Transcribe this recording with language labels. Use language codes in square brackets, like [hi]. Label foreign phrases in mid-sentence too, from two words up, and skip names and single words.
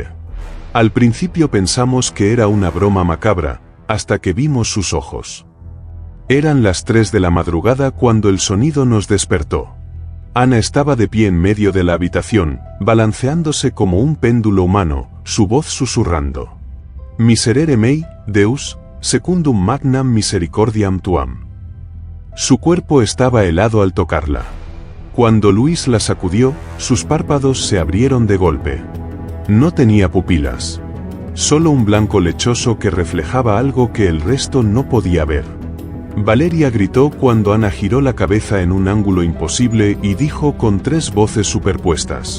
[es] Al principio pensamos que era una broma macabra, hasta que vimos sus ojos. Eran las 3 de la madrugada cuando el sonido nos despertó. Ana estaba de pie en medio de la habitación, balanceándose como un péndulo humano, su voz susurrando. [la] Miserere mei, Deus, secundum magnam misericordiam tuam. [es] Su cuerpo estaba helado al tocarla. Cuando Luis la sacudió, sus párpados se abrieron de golpe. No tenía pupilas. Solo un blanco lechoso que reflejaba algo que el resto no podía ver. Valeria gritó cuando Ana giró la cabeza en un ángulo imposible y dijo con 3 voces superpuestas.